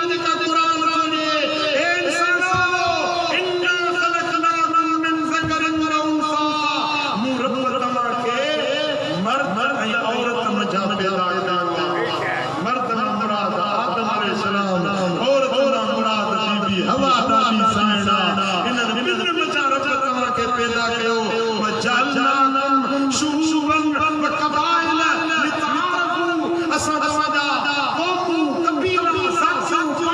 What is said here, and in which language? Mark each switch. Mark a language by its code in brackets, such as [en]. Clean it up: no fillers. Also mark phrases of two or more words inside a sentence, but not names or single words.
[sd] जेका कुरान चवे ए इंसानो [ar] إنا خلقناكم من ذكر وأنثى [sd] मूं रब तव्हांखे मर्द ऐं औरत मजा पैदा कया मर्द मां मुराद आदम अलैहिस्सलाम औरत मां मुराद बीबी हवा नाबी साइना इन्हनि ॿिन्हिनि मजा रब तव्हांखे पैदा कयो [ar] شعوبا وقبائل لتعارفوا [sd] असां तव्हांजा क़ौमूं कबीला ज़ातियूं